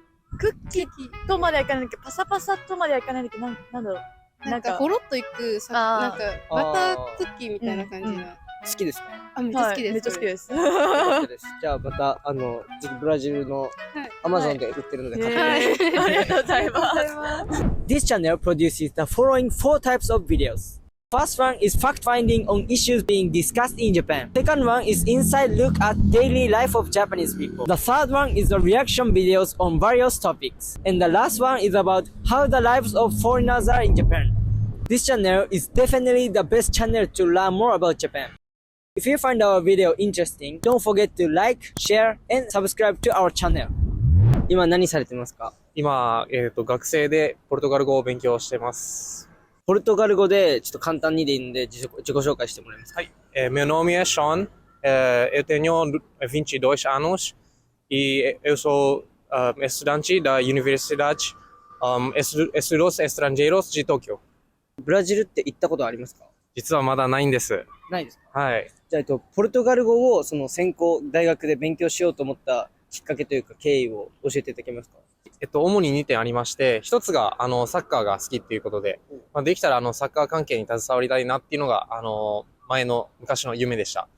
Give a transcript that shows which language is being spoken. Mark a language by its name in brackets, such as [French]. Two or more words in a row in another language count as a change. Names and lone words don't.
[Japanese] クッキーとまではいかないんだけど、パサパサとまではいかないんだけど、なんだろう。なんか、ほろっといくさ、なんか、バタークッキーみたいな感じな。好きですか？あ、めっちゃ好きです。めっちゃ好きです。よかったです。じゃあまた、ぜひブラジルのアマゾンで売ってるので買ってください。ありがとうございます。 [English] This channel produces the following 4 types of videos. First one is fact-finding on issues being discussed in Japan. Second one is inside look at daily life of Japanese people. The third one is the reaction videos on various topics. And the last one is about how the lives of foreigners are in Japan. This channel is definitely the best channel to learn more about Japan. If you find our video interesting, don't forget to like, share, and subscribe to our channel. [Japanese] 今何されてますか？今、学生でポルトガル語を勉強してます。ポルトガル語でちょっと簡単にでいいんで自己紹介してもらえますか？ [Portuguese] はい。Meu nome é Sean. Eu tenho 22 anos e eu sou estudante da Universidade Estudos Estrangeiros de Tóquio. [Japanese] ブラジルって行ったことありますか？実はまだないんです。ないですか？はい。じゃあ、ポルトガル語をその専攻、大学で勉強しようと思ったきっかけというか経緯を教えていただけますか？主に2点ありまして、1つが、サッカーが好きっていうことで、できたら、サッカー関係に携わりたいなっていうのが、昔の夢でした。